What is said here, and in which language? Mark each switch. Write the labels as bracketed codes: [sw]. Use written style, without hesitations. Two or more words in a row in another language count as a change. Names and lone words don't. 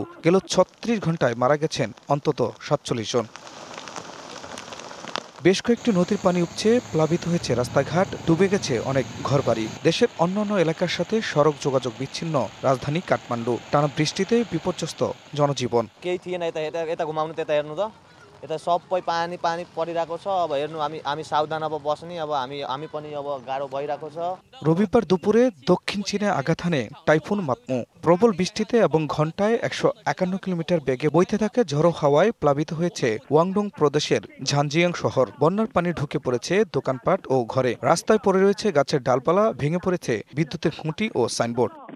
[bn] গেল ৩৬ ঘন্টায় মারা গেছেন অন্তত ৪৭ জন। বেশ কয়েকটি নদীর পানি উপচে প্লাবিত হয়েছে রাস্তাঘাট, ডুবে গেছে অনেক ঘরবাড়ি। দেশের অন্যান্য এলাকার সাথে সড়ক যোগাযোগ বিচ্ছিন্ন রাজধানী কাঠমান্ডু। টানা বৃষ্টিতে বিপর্যস্ত জনজীবন। [ne] यता सबै पानी पानी परिरहेको छ। अब हेर्नु हामी सावधान अब बस्ने, अब हामी पनि अब गाह्रो भइरहेको छ। [bn] রবিবার দুপুরে দক্ষিণ চীনে আঘাত হানে টাইফুন মাতমু। প্রবল বৃষ্টিতে এবং ঘন্টায় ১৫১ কিলোমিটার বেগে বইতে থাকে ঝড়ো হাওয়ায় প্লাবিত হয়েছে ওয়াংডং প্রদেশের ঝানজিয়াং শহর। বন্যার পানি ঢুকে পড়েছে দোকানপাট ও ঘরে। রাস্তায় পড়ে রয়েছে গাছের ডালপালা, ভেঙে পড়েছে বিদ্যুতের খুঁটি ও সাইনবোর্ড।